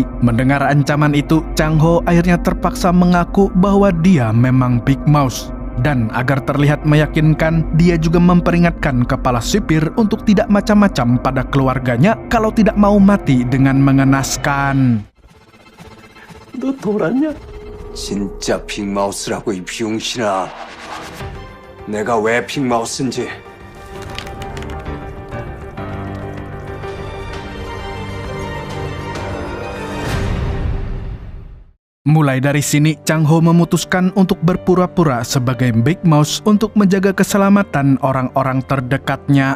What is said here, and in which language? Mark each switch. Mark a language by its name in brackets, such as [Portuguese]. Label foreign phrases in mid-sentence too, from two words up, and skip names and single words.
[Indonesian] Mendengar ancaman itu, Chang Ho akhirnya terpaksa mengaku bahwa dia memang Big Mouse. Dan agar terlihat meyakinkan, dia juga memperingatkan kepala sipir untuk tidak macam-macam pada keluarganya kalau tidak mau mati dengan mengenaskan. [Korean] 너 돌았냐? 진짜 빅마우스라고 이 비용신아. 내가 왜 빅마우스인지. [Indonesian] Mulai dari sini, Chang Ho memutuskan untuk berpura-pura sebagai Big Mouse untuk menjaga keselamatan orang-orang terdekatnya.